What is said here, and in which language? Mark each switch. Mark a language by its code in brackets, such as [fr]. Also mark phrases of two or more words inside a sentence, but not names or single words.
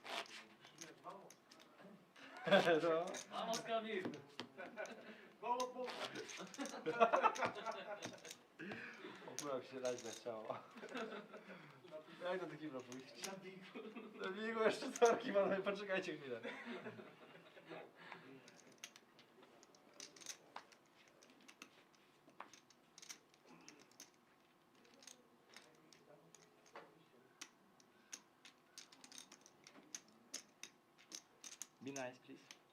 [es] Vamos, Camilo. Vamos, [pl] Akurat się dać zachciało. Jak do takiego pójść? Na biegu jeszcze sorki, panowie, poczekajcie chwilę. [en] Be nice, please.